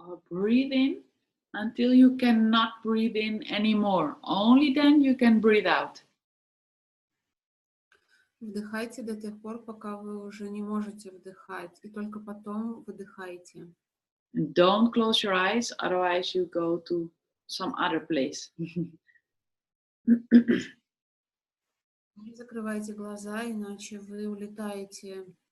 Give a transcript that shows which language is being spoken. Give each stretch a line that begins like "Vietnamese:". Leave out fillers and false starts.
English: Breathe in until you cannot breathe in anymore. Only then you can breathe out.
Russian: Вдыхайте до тех пор, пока вы уже не можете вдыхать, и только потом выдыхайте.
English: And don't close your eyes, otherwise you go to some other place.
Russian: Не закрывайте глаза, иначе вы улетаете.